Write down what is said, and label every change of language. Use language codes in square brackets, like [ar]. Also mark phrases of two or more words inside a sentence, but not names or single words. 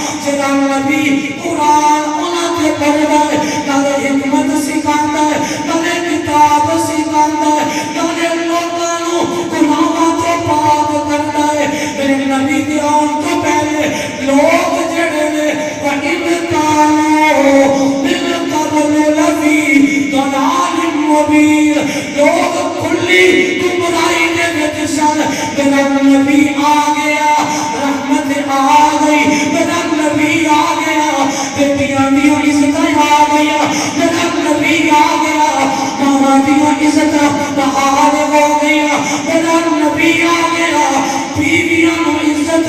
[pa] جڑا نبی قرآن انہاں تے پڑھدا ہے نالے حکمت سکھاندا ہے نالے کتاب سکھاندا ہے نالے لوکاں نوں گناہاں تو پاک کردا ہے میرے نبی دے آن تو پہلے لوگ جڑے نے [ar] وَإِذْ كَانُوا مِن قَبْلُ لَفِي ضَلَالٍ مُّبِينٍ [pa] لوگ کھلی گمراہی دے وچ سن میرا نبی آ گیا رحمت آ گئی میرا نبی آ گیا بیٹیاں دیاں عزتیں آ گیا میرا نبی آ گیا ماں دیاں عزتیں بحال ہو گیا میرا نبی آ گیا بیویاں نوں عزت